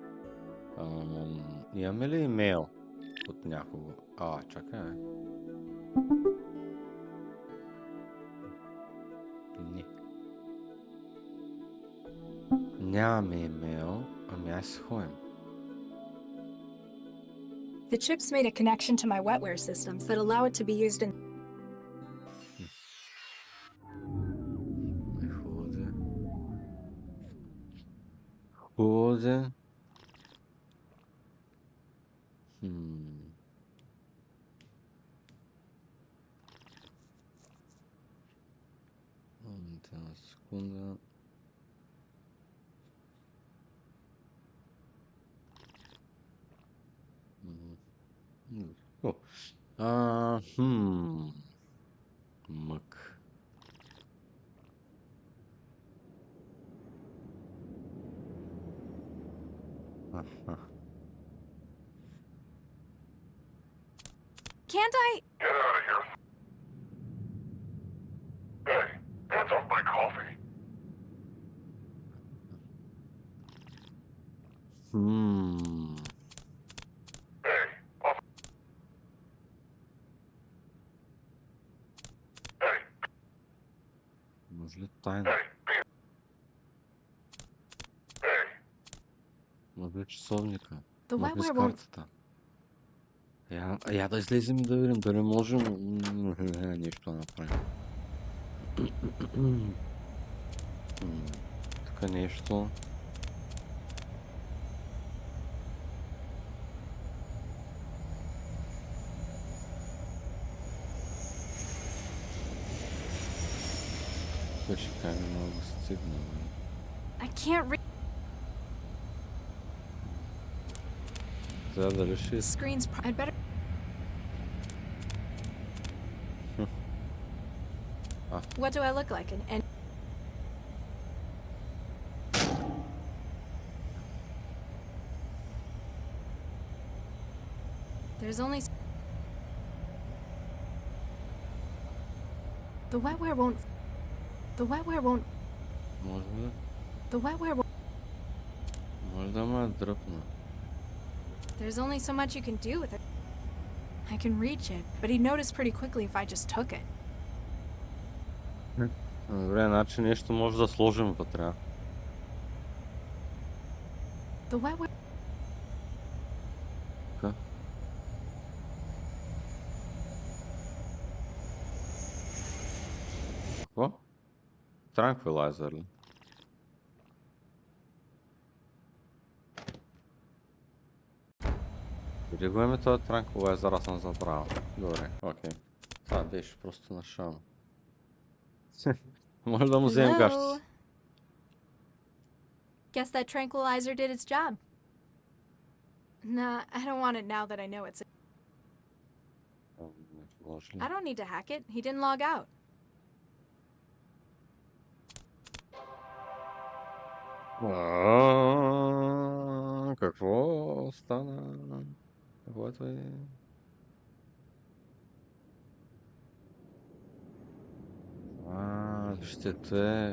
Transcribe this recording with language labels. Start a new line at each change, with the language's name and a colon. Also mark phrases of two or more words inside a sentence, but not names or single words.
Bulgarian: Имаме ли имейл от някого? Чакай. Не. Нямаме имейл, ай си ходим.
English: The chips made a connection to my wetware systems that allow it to be used in.
Bulgarian: Ходе. Секунда. Мък.
English: Can't I? Get out of here. Hey, hands off my coffee. Hey, off. Hey,
Bulgarian: Може ли тайна?
English: hey, hey.
Bulgarian: Може ли часовника?
English: The
Bulgarian: Може ли с
English: wetware won't.
Bulgarian: картата? Я да излезем и да видим дали можем нещо да направим. Тук нещо. Беше как много стигна.
English: I can't read.
Bulgarian: Дали ще...
English: Screen's. I'd better. What do I look like? And. There's only. The wetware won't. The wetware won't.
Bulgarian: Може ли?
English: The wetware won't.
Bulgarian: Може да ме дръпна.
English: There's only so much you can do with it. I can reach it, but he'd notice pretty quickly if I just took it.
Bulgarian: Добре, значи нещо може да сложим вътре. The wetware. Така. Какво? Транквилайзър ли? Къде го имаме този транквилайзър, аз съм забравил. Добре, окей. Това беше просто на шам. Може да му вземем
English: Hello?
Bulgarian: гащите.
English: Guess that tranquilizer did its job. Nah, I don't want it now that I know it's...
Bulgarian: Може ли?
English: I don't need to hack it. He didn't log out.
Bulgarian: Какво стана? Какво е това? Вижте, това е...